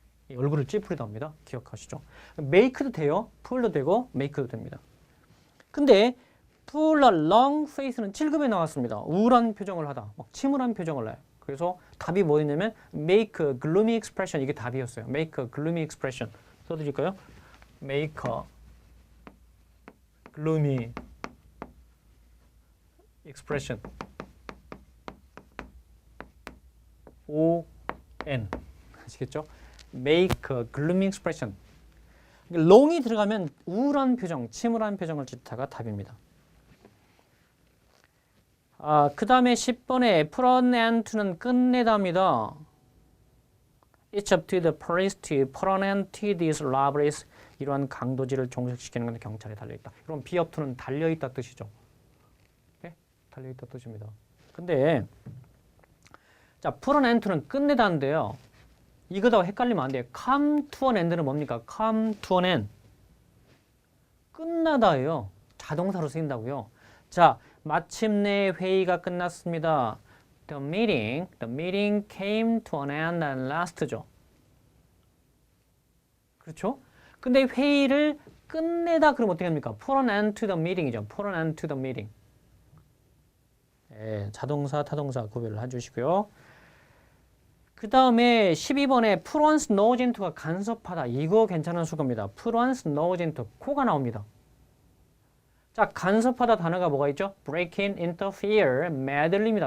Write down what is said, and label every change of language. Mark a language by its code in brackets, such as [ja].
[ko] 얼굴을 찌푸리다 합니다. 기억하시죠? make도 돼요. pull도 되고 make도 됩니다. 근데 [en] pull a long face [ko] 는 7급에 나왔습니다. 우울한 표정을 하다. 막 침울한 표정을 내요. 그래서 답이 뭐였냐면 [en] make a gloomy expression [ko] 이게 답이었어요. [en] make a gloomy expression [ko] 써드릴까요? [en] make a gloomy expression O-N [ko] 아시겠죠? [en] make a gloomy expression [ko] long이 들어가면 우울한 표정, 침울한 표정을 짓다가 답입니다. 그 다음에 10번에 from and to는 끝내다입니다. [en] It's up to the police to put an end to these robberies. [ko] 이러한 강도질을 종식시키는 건데 경찰에 달려있다. 그럼 be up to는 달려있다 뜻이죠. 네? 달려있다 뜻입니다. 근데 자, [en] put an end to [ko] 는 끝내다인데요. 이거다가 헷갈리면 안 돼요. [en] come to an end는 [ko] 뭡니까? [en] come to an end. [ko] 끝나다예요. 자동사로 쓰인다고요. 자, 마침내 회의가 끝났습니다. [en] The meeting came to an end at last죠. [ko] 그렇죠? 근데 회의를 끝내다 그러면 어떻게 합니까? [en] put an end to the meeting이죠. put an end to the meeting. [ko] 네, 자동사, 타동사 구별을 해주시고요. 그 다음에 12번에 [en] put one's nose into [ko] 가 간섭하다. 이거 괜찮은 수거입니다. [en] put one's nose into. [ko] 코가 나옵니다. 자, 간섭하다 단어가 뭐가 있죠? [en] break in, interfere, meddle입니다.